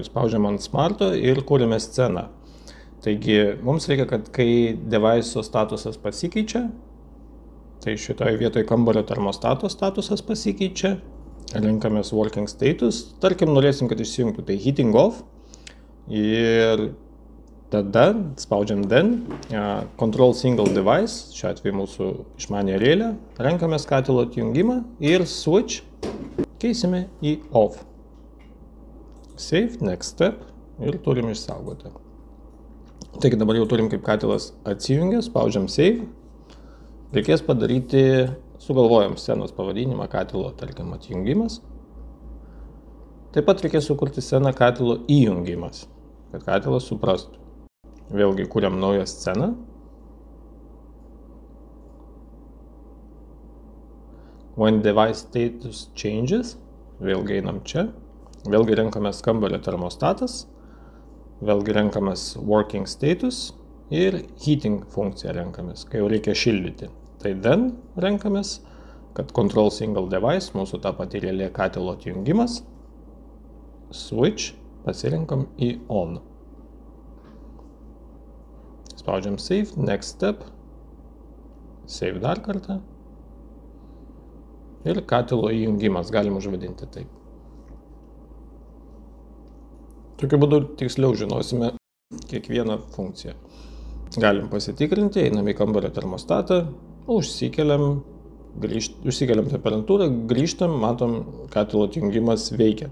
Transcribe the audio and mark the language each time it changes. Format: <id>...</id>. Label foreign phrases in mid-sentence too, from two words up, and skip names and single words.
<lt>Spaudžiam ant smarto ir kūrėme sceną. Taigi, mums reikia, kad kai device'o statusas pasikeičia, tai šitoje vietoje kambario termostato statusas pasikeičia, renkamės</lt> <en>working status,</en> <lt>tarkim, norėsim, kad išsijungtų, tai</lt> <en>heating off,</en> <lt>ir tada spaudžiam</lt> <en>Then, control single device,</en> <lt>šiuo atveju mūsų išmanė relė, renkamės katilo atjungimą ir switch, keisime į off.</lt> <en>Save, next step</en> <lt>ir turim išsaugoti. Taigi dabar jau turim, kaip katilas atsijungia, spaudžiam save. Reikės padaryti, sugalvojam scenos pavadinimą katilo, tarkim, atjungimas. Taip pat reikės sukurti sceną katilo įjungimas, kad katilas suprastų. Vėlgi kuriam naują sceną.</lt> <en>When device status changes,</en> <lt>vėlgi einam čia, vėlgi renkamės kambario termostatas, vėlgi renkamės</lt> <en>working status</en> <lt>ir heating funkciją renkamės, kai jau reikia šildyti. Tai then renkamės, kad</lt> <en>control single device,</en> <lt>mūsų ta pati relė katilo atjungimas, switch, pasirinkam į on. Spaudžiam save,</lt> <en>next step,</en> <lt>save dar kartą. Ir katilo įjungimas, galim užvadinti taip. Tokiu būdu tiksliau žinosime kiekvieną funkciją. Galim pasitikrinti, einam į kambario termostatą, užsikeliam temperatūrą, grįžtam, matom, katilo atjungimas veikia.</lt>